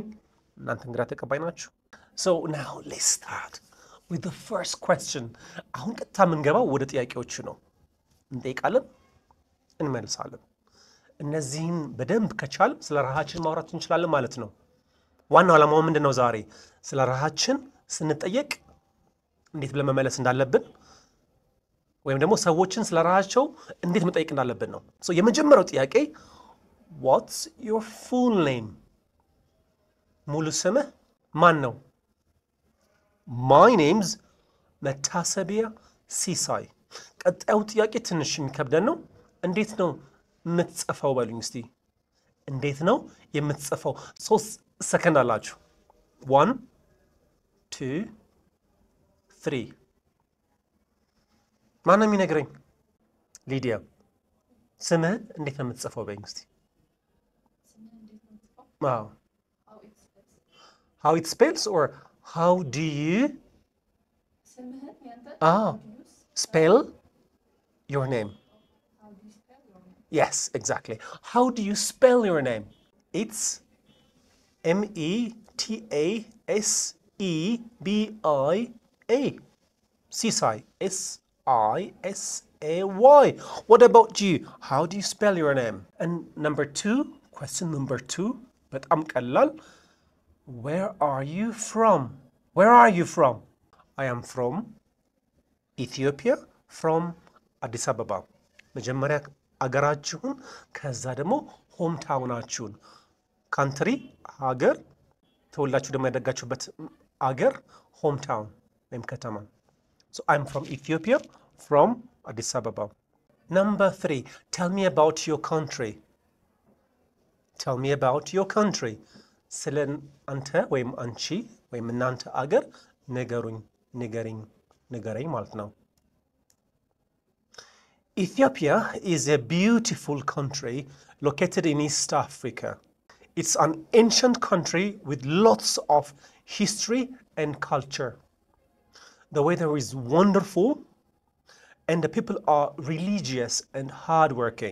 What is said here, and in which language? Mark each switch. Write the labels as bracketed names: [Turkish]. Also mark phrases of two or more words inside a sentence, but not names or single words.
[Amharic] እናንተ እንግዳ ተቀባይ ናችሁ? [English] so now let's start with the first question. [Amharic] አሁን ቀጥታ የምንገባው ወደ ጥያቄዎቹ ነው። እንጠይቃለን፣ እንመልሳለን። እነዚህን በደንብ ከቻል ስለ ራሳችን ማውራት እንችላለን ማለት ነው። ዋናው ዓላማው ምንድን ነው? ዛሬ ስለ ራሳችን ስንጠየቅ እንዴት ብለን መመለስ እንዳለብን ወይም ደግሞ ሰዎችን ስለ ራሳቸው እንዴት መጠየቅ እንዳለብን ነው። የመጀመሪያው ጥያቄ [English] what's your full name? [Amharic] ሙሉ ስምህ ማን ነው? [English] my name's [Amharic] መታሰቢያ ሲሳይ። ቀጣዩ ጥያቄ ትንሽ የሚከብደን ነው። እንዴት ነው የምትጽፈው በሉኝ እስቲ። እንዴት ነው የምትጽፈው? 3 ሰከንድ አላችሁ። 1 2 3 ማን ነው የሚነግረኝ? ሊዲያ ስምህን እንዴት ነው የምትጽፈው በይኝ እስቲ። አዎ [English] how it spells or how do you spell your name? yes, exactly. how do you spell your name? it's METASEBIA. Sisai. SISAY. What about you? How do you spell your name? And question number 2, [Amharic] በጣም ቀላል. [English] Where are you from? Where are you from? I am from Ethiopia, from Addis Ababa. [Amharic] መጀመሪያ አገራችሁን ከዛ ደግሞ [English] home town [Amharic] ካንትሪ ሀገር ተወላችሁ ደግሞ ያደጋችሁበት አገር [English] home town [Amharic] ወይም ከተማ። [English] so I'm from Ethiopia, from Addis Ababa. Number 3, tell me about your country. tell me about your country. [Amharic] ስለ አንተ ወይም አንቺ ወይም እናንተ አገር ንገረኝ ማለት ነው። [English] Ethiopia is a beautiful country located in East Africa. It's an ancient country with lots of history and culture. The weather is wonderful and the people are religious and hardworking.